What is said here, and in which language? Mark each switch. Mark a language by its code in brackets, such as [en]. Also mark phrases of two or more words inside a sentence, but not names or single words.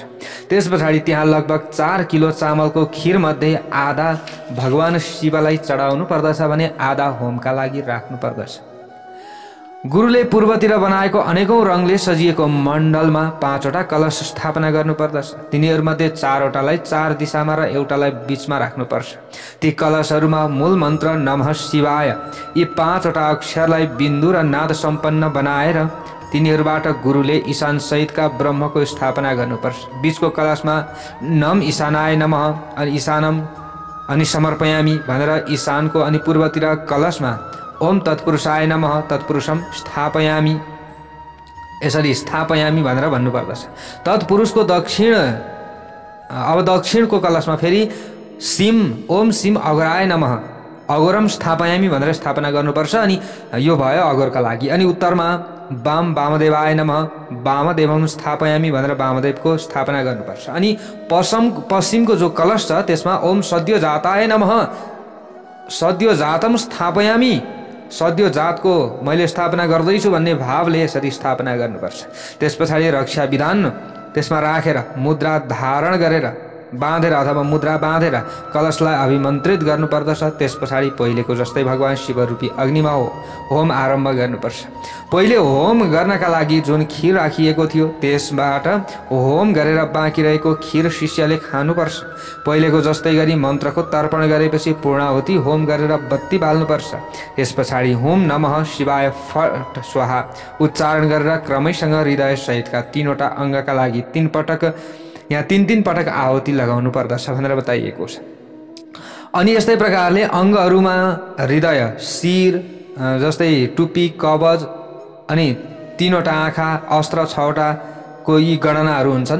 [ne] त्यस पछाडि त्यहाँ लगभग 4 किलो चामलको खीर मध्ये आधा भगवान शिवलाई चढाउनु पर्दछ भने आधा होमका लागि राख्नु पर्दछ। गुरुले पूर्वतिर बनाएको अनेकौं रङले सजिएको मण्डलमा 5वटा कलश स्थापना गर्नुपर्दछ। तिनीहरूमध्ये 4वटालाई 4 दिशामा र एउटालाई बीचमा राख्नुपर्छ। ती कलशहरूमा मूल मन्त्र [sa] नमः शिवाय [ne] यी 5वटा अक्षरलाई बिन्दु र नाद सम्पन्न बनाएर तिनीहरूबाट गुरुले ईशान सहितका ब्रह्मको स्थापना गर्नुपर्छ। बीचको कलशमा [sa] नम ईशानाय नमः [ne] अनि ईशानम अनि समर्पयामी भनेर ईशानको अनि पूर्वतिर कलशमा [sa] ओम तत्पुरुषाय नमः तत्पुरुषम स्थापयामी [ne] यसरी स्थापयामी भनेर भन्नुपर्दछ। तत्पुरुषको दक्षिणको कलशमा फेरि [sa] सिम ओम सिम अघोराय नमः अघोरम स्थापयामी [ne] भनेर स्थापना गर्नुपर्छ। अनि यो भयो अघोरका लागि। अनि उत्तरमा [sa] वाम वामदेवाय नमः वामदेवम स्थापयामी [ne] भनेर वामदेवको स्थापना गर्नुपर्छ। अनि पश्चिमको जो कलश छ त्यसमा [sa] ओम सद्यो जाताय नमः सद्यो जातम स्थापयामी [ne] सद्यो जातको मैले स्थापना गर्दैछु भन्ने भावले यसरी स्थापना गर्नुपर्छ। त्यस पछाडि रक्षा विधान त्यसमा राखेर मुद्रा धारण गरेर बाँधेर अथवा मुद्रा बाँधेर कलशलाई अभिमन्त्रित गर्नुपर्दछ। त्यस पछाडि पहिलेको जस्तै भगवान शिवरूपी अग्निमा होम आरम्भ गर्नुपर्छ। पहिले होम गर्नका लागि जुन खीर राखिएको थियो त्यसबाट होम गरेर बाँकी रहेको खीर शिष्यले खानुपर्छ। पहिलेको जस्तै गरी मन्त्रको तर्पण गरेपछि पूर्णाहुति होम गरेर बत्ती बाल्नुपर्छ। त्यस पछाडि होम [sa] नमः शिवाय फट स्वाहा [ne] उच्चारण गरेर क्रमैसँग हृदय सहितका 3वटा अङ्गका लागि 3 पटक यहाँ 3 पटक आहुति लगाउनु पर्दछ भनेर बताइएको छ। अनि यस्तै प्रकारले अङ्गहरूमा हृदय, शिर जस्तै टुप्पी, कवच अनि 3वटा आँखा, अस्त्र 6वटाको यी गणनाहरू हुन्छन्।